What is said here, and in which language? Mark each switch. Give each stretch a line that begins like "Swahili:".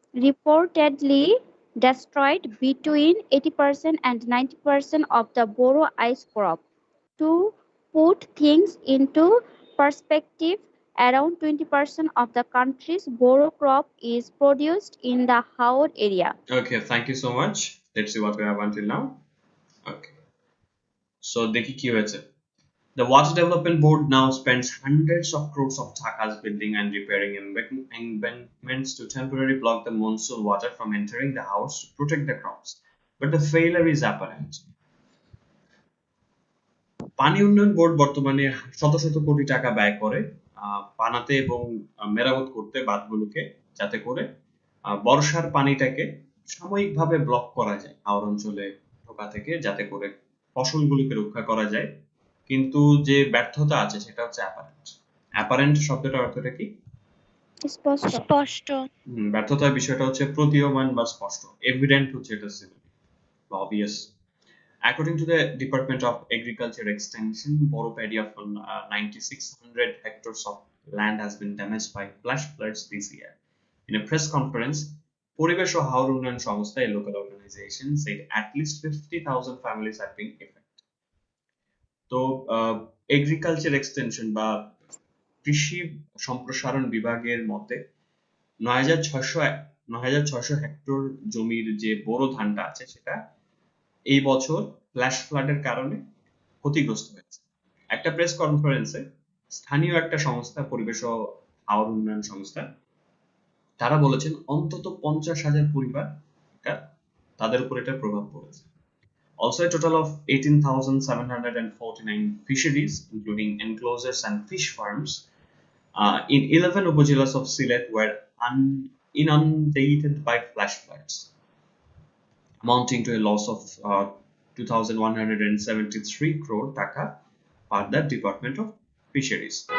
English: reportedly destroyed between 80% and 90% of the Boro ice crop. To put things into perspective, around 20% of the country's Boro crop is produced in the Howard area. Okay, thank you so much. Let's see what we have until now. Okay, so
Bangla: দেখি কি হয়েছে।
English: The Water Development Board now spends hundreds of crores of takas building and repairing embankments to temporarily block the monsoon water from entering the house to protect the crops. But the failure is apparent.
Bangla: পানি উন্নয়ন board বর্তমানে শত শত কোটি টাকা ব্যয় করে বানাতে এবং মেরামত করতে বাঁধগুলোকে, যাতে করে বর্ষার পানিটাকে সাময়িকভাবে ব্লক করা যায় হাওর অঞ্চলে ঢোকা থেকে, যাতে করে ফসলগুলোকে রক্ষা করা যায়। কিন্তু যে ব্যর্থতা আছে সেটা হচ্ছে অ্যাপারেন্ট। অ্যাপারেন্ট শব্দটার অর্থটা কি? স্পষ্ট। ব্যর্থতার বিষয়টা হচ্ছে প্রতীয়মান বা স্পষ্ট। এভিডেন্ট হচ্ছে এটা obvious.
English: According to the Department of Agriculture Extension, Boro paddy of 9,600 hectares of land has been damaged by flash floods this year. In a press conference, পরিবেশ ও হাওর উন্নয়ন সংস্থা, a local organization, said at least 50,000 families have been affected.
Bangla: তো agriculture extension বা কৃষি সম্প্রসারণ বিভাগের মতে 9,600 hectare জমির যে বোরো ধানটা আছে সেটা এই বছর ফ্ল্যাশ ফ্লাডের কারণে ক্ষতিগ্রস্ত হয়েছে। একটা প্রেস কনফারেন্সে স্থানীয় একটা সংস্থা, পরিবেশ ও হাওর উন্নয়ন সংস্থা, তারা বলেছেন অন্তত 50,000 পরিবার তাদের উপর এটার প্রভাব পড়েছে।
English: Also, a total of 18,749 fisheries, including enclosures and fish farms, in 11 upazilas of Sylhet were inundated by flash floods, amounting to a loss of 2,173 crore taka per the Department of Fisheries.